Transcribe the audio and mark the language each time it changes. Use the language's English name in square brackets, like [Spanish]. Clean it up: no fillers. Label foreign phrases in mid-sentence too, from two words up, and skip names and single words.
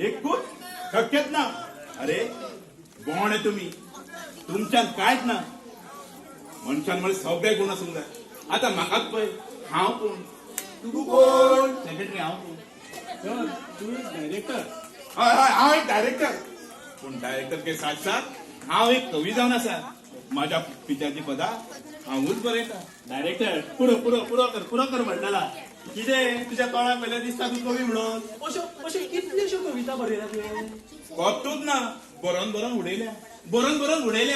[Konkani] एकूच शक्यच ना अरे बोण आहे तुम्ही तुमच्यात कांयच ना मनशान मला सगळे गुण आसूंक जाय आता म्हाकाच पळय हांव कोण तूं कोण सेक्रेटरी हांव कोण सर तू डायरेक्टर हय हय हांव एक डायरेक्टर पूण डायरेक्टर [Hindi] के साथ साथ [Konkani] हांव एक कवी जावन आसा माझ्या पित्याची पदां हांवूच बरयता डायरेक्टर पुरो कर म्हणटाला कितें तुज्या तोंडाक पयलें दिसता तूं कवी म्हणून अश्यो कितल्योश्यो कविता बरयला तुवें कोतूच ना बरोवन उडयल्या बरोवन उडयल्या